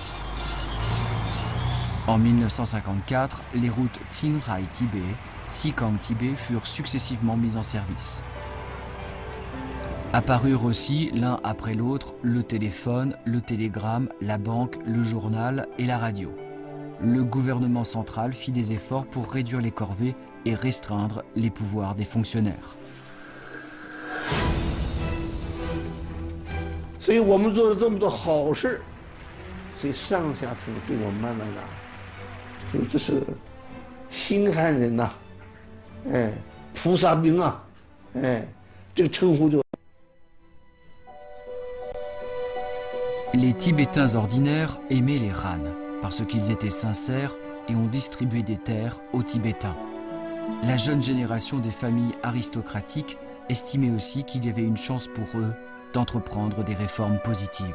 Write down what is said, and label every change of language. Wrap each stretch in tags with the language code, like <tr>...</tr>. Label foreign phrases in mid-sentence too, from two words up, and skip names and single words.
<fr>En 1954, les routes Qinghai-Tibet, Xikang-Tibet furent successivement mises en service. Apparurent aussi, l'un après l'autre, le téléphone, le télégramme, la banque, le journal et la radio. Le gouvernement central fit des efforts pour réduire les corvées et restreindre les pouvoirs des fonctionnaires.</fr> <zh>所以我们做了这么多好事，所以上下层对我们慢慢的，说这是心寒人呐、哎，菩萨兵啊，哎，这个称呼就。</zh> <fr>Les Tibétains ordinaires aimaient les Han parce qu'ils étaient sincères et ont distribué des terres aux Tibétains. La jeune génération des familles aristocratiques estimait aussi qu'il y avait une chance pour eux d'entreprendre des réformes positives.</fr>